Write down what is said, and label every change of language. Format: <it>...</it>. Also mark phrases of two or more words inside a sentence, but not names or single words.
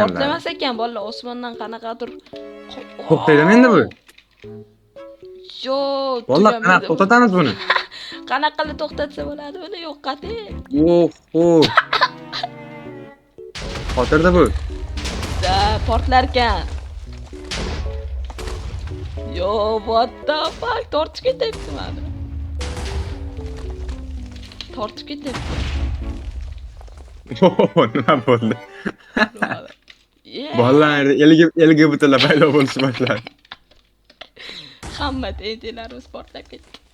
<uz>Portlamas ekan, bolalar, osmondan qanaqadir to'xtaydimi endi bu? Yo'q, bolalar, qanaqa to'xtatamiz buni? Qanaqa qilib to'xtatsa bo'ladi buni? Yo'q, qating. Xotirda bu. Da, portlar ekan.</uz> <en>Yo, what the fuck?</en> <uz>Tortib ketyapti meni. Nima bo'ldi? Bolalar LGBT-lar paydo bo'lishni boshladi. Hamma TNTlarimiz portlab ketdi.</uz>